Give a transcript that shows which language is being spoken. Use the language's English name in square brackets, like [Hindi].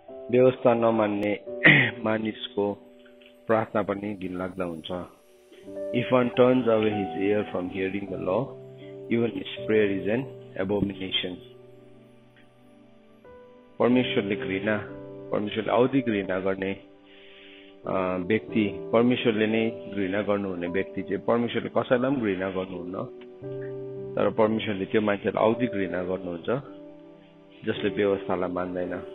[Nepali] व्यवस्था नमान्ने मानिसको प्रार्थना पनि घिनलाग्दो हुन्छ। [English] If one turns away his ear from hearing the law, even his prayer is an abomination. [Nepali] परमेश्वरले औधी घृणा गर्ने व्यक्ति, परमेश्वरले नै घृणा गर्नुहुने व्यक्ति चाहिँ परमेश्वरले कसैलाई पनि घृणा गर्नुहुन्न, तर परमेश्वरले त्यो मान्छेलाई औधी घृणा गर्नुहुन्छ जसले व्यवस्थालाई मान्दैन।